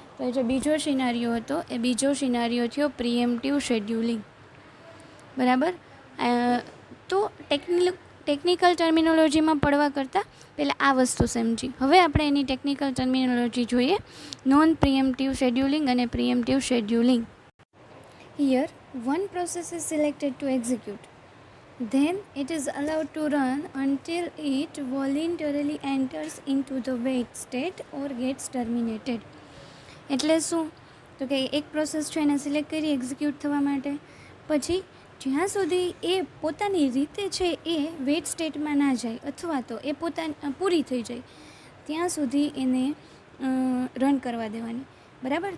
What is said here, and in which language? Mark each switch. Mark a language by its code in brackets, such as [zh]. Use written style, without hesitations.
[gu] તો એ જે બીજો સિનારીઓ હતો એ બીજો સિનારીઓ થયો પ્રિએમ્પ્ટિવ શેડ્યુલિંગ. બરાબર. તો ટેકનિકલ ટર્મિનોલોજીમાં પડવા કરતાં પહેલાં આ વસ્તુ સમજી. હવે આપણે એની ટેકનિકલ ટર્મિનોલોજી જોઈએ. નોન પ્રિએમ્પ્ટિવ શેડ્યુલિંગ અને પ્રિએમ્પ્ટિવ scheduling. [en] Here one process is selected to execute. Then it is allowed to run until it voluntarily enters into the wait state or gets terminated. [gu] એટલે શું તો કે એક પ્રોસેસ છે એને સિલેક્ટ કરી એક્ઝિક્યુટ થવા માટે, પછી જ્યાં સુધી એ પોતાની રીતે છે એ વેટ સ્ટેટમાં ના જાય અથવા તો એ પૂરી થઈ જાય ત્યાં સુધી એને રન કરવા દેવાની. બરાબર.